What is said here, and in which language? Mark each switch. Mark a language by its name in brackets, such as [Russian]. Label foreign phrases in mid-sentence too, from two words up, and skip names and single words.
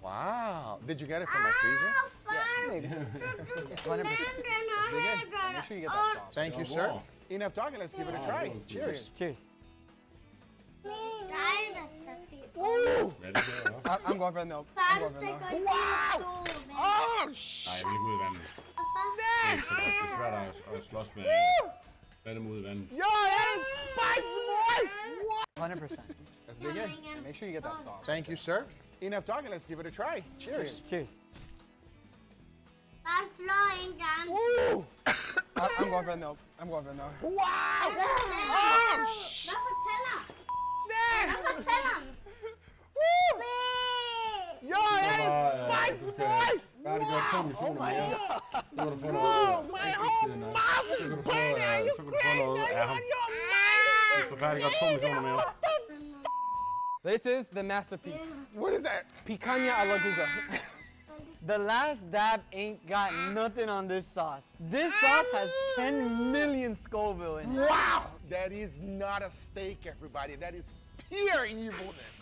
[English] Wow. Did you get it from my freezer? Yeah, maybe. 100%. Make sure you get that sauce. Thank you, sir. Enough talking, let's give it a try. Cheers. Cheers. Woo! I'm going for the milk. I'm going for the milk. Wow! Oh, [Danish] Nej, jeg vil ikke ud i vandet. Det er ikke så godt. Det er svært at slås med dem ud i vandet. [English] Yo, that is spicy, boy! 100%. Let's dig in. Yeah, make sure you get that sauce. Thank you, sir. Enough talking, let's give it a try. Cheers. Cheers. Woo! I'm going for the milk. I'm going for the milk. Wow! Oh, shit! Woo! Yo, that is spicy, boy! [Danish] Færdiggør 2 missioner mere. Så kan du få noget. [English] Oh, my whole mouth is burning. Are you crazy? Are you on your mind? [Danish] Så færdiggør 2 missioner mere. [English] This is the masterpiece. What is that? Picanha a la guga. The last dab ain't got nothing on this sauce. This sauce has 10 million Scoville in it. Wow! That is not a steak, everybody. That is pure evilness.